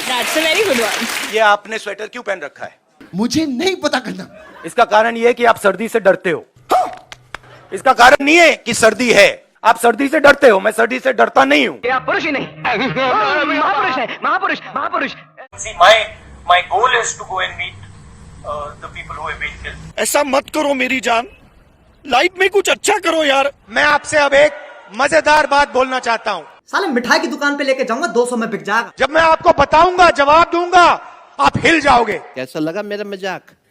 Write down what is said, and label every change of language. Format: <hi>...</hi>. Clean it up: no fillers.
<en>That's a very good one.</en> <hi>ये आपने sweater क्यों पहन रखा है? मुझे नहीं पता करना। इसका कारण ये है कि आप सर्दी से डरते हो। इसका कारण नहीं है कि सर्दी है, आप सर्दी से डरते हो। मैं सर्दी से डरता नहीं हूँ। आप पुरुष ही नहीं, महापुरुष है, महापुरुष, महापुरुष।</hi> <en>See, my goal is to go and meet the people who have been killed.</en> <hi>ऐसा मत करो मेरी जान, लाइफ में कुछ अच्छा करो यार। मैं आपसे अब एक मजेदार बात बोलना चाहता हूँ। साले मिठाई की दुकान पे लेके जाऊंगा, 200 में बिक जाएगा। जब मैं आपको बताऊंगा, जवाब दूंगा, आप हिल जाओगे। कैसा लगा मेरा मजाक?</hi>